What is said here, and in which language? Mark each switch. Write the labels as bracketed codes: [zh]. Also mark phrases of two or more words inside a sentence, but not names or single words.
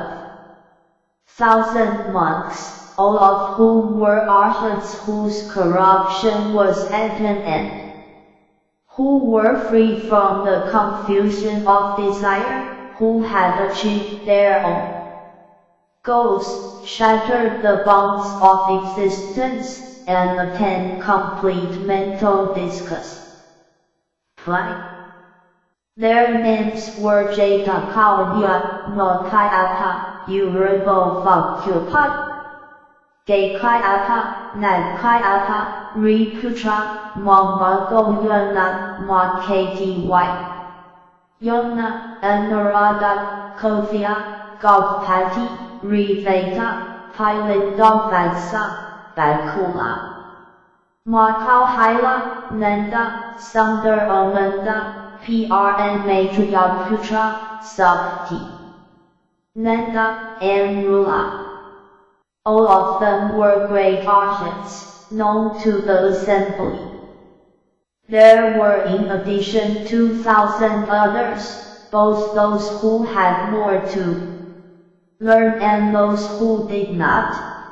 [en] 12,000 monks, all of whom were arhats whose corruption was at an end, who were free from the confusion of desire, who had achieved their own goals, shattered the bonds of existence, and attained complete mental disgust. Their names were Jatakaulya, Notayapa, Uribo Vakupat, Gaikayapa, Nagkayapa, Riputra, Mamagoyana, Makty, Yona, Anuradha, Kothia, Gopati, Riveka, Pilindavadsa, Bakula, Makauhaila, Nanda, Sundar Ananda, PRN Maitreyaputra, Sakti, Nanda, and Rula. All of them were great arhats, known to the assembly. There were in addition 2,000 others, both those who had more to learn and those who did not.